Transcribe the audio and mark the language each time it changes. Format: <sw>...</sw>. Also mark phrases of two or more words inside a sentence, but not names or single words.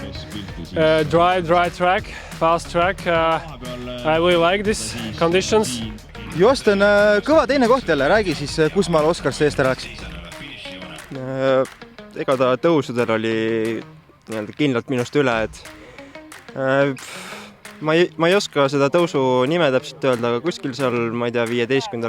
<en>Dry track, fast track. I really like these conditions.</en> <et>Jost on kõva teine koht jälle, räägi siis, kus maal Oskar seest ära läks? Ega ta tõusudel oli kindlalt minust üle, et ma ei oska seda tõusu nime täpselt öelda, aga kuskil seal, ma ei tea, 15.</et>